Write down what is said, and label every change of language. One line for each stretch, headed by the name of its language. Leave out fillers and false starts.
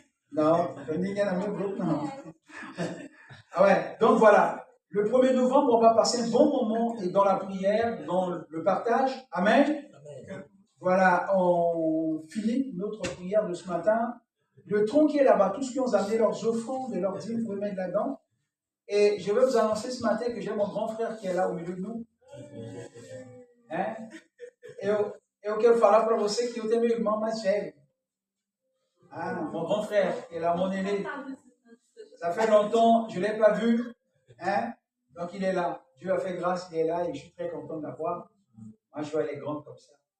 Portuguese: Não, ninguém no meu grupo, não.
French: Ah ouais, donc voilà. Le 1er novembre, on va passer un bon moment et dans la prière, dans le partage. Amen. Amen. Voilà, on finit notre prière de ce matin. Le tronc qui est là-bas, tous ceux qui ont amené leurs offrandes et leurs dîmes, vous pouvez mettre là-dedans. Et je vais vous annoncer ce matin que j'ai mon grand frère qui est là au milieu de nous. Hein?
Portuguese: Eu quero falar para você que eu tenho meu irmão mais velho.
French: Ah, mon grand frère qui est là, mon aîné. Ça fait longtemps, je ne l'ai pas vu. Hein? Donc il est là. Dieu a fait grâce, il est là et je suis très content de l'avoir. Moi, je vois les grands comme ça.